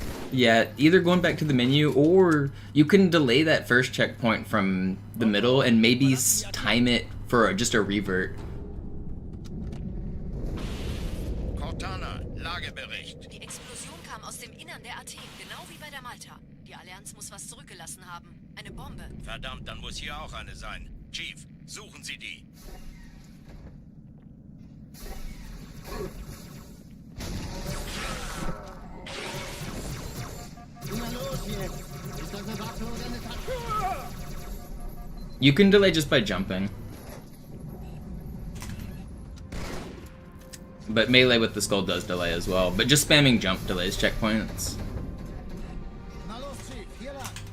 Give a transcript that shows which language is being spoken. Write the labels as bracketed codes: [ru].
[en] Yeah, either going back to the menu, or you can delay that first checkpoint from the middle and maybe time it for just a revert. [de] Cortana, Lagebericht. Die Explosion kam aus dem Innern der Athen, genau wie bei der Malta. Die Allianz muss was zurückgelassen haben. Eine Bombe. Verdammt, dann muss hier auch eine sein. Chief, suchen Sie die. Na los jetzt! Ist das eine Waffe oder eine Tasche? [en] You can delay just by jumping. But melee with the skull does delay as well. But just spamming jump delays checkpoints. [de] Na los, Chief, hier lang.